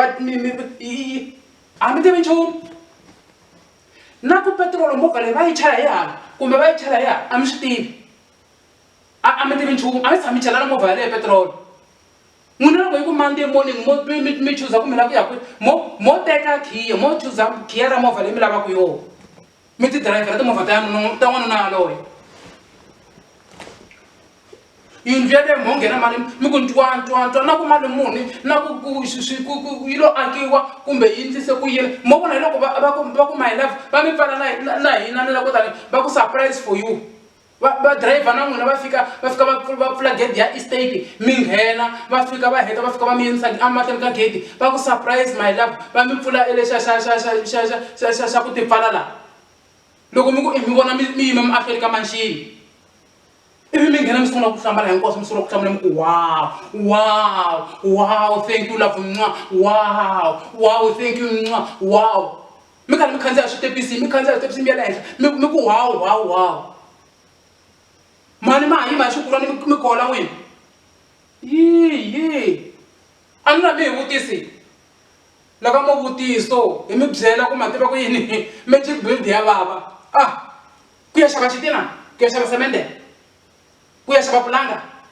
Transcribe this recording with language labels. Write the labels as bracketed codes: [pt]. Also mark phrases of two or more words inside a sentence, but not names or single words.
[ts] a mi tivi nchumu na ku petirolo movha leyi va yi chela hi hala kumbe va yi chela hi hala a mi swi tivi a mi tivi nchumu a mi tshama mi chela na movha yaleyo petirolo n'wina loko yi ku [en] Monday morning [ts] mi chuza ku mi lava ku ya kwihi mo teka khiya mo chuza khiya ra movha leyi mi lavaka yona mi ti dirayivhela timovha ta n'wanuna yaloye yindlu yaleyo mo nghena mali mi ku ntwantwa na ku mali muni na ku yi lo akiwa kumbe yi ndlise ku yini mo vona hi loko va ku [en] my love [ts] va mi pfala na hina ni la ku tani va ku [en] surprise for you [ts] va driver na n'wina va fika va pfula gate ya estate mi nghena va fika va heta va fika va mi yinisa amahlweni ka gate va ku [en] surprise my love [ts] va mi pfula xa ku tipfala la loko mi vona mi yime mahlweni ka manxini ivi mi nghena mi sungula ku hlambala hinkwaswo mi sungula ku hlamula mi ku [en] wow thank you love wow thank you wow [ts] mi karhi mi khandziya switepisi mi ya le henhla mi ku wow mani ma yima hi xikulwani mi kola n'wina yi a ni na mi hi vutisi loko mo vutiso hi mi byela ku ma tiva ku yini [en] magic build [ts] ya vava ku ya xava xitina ku ya xava semende ku ya xava pulanga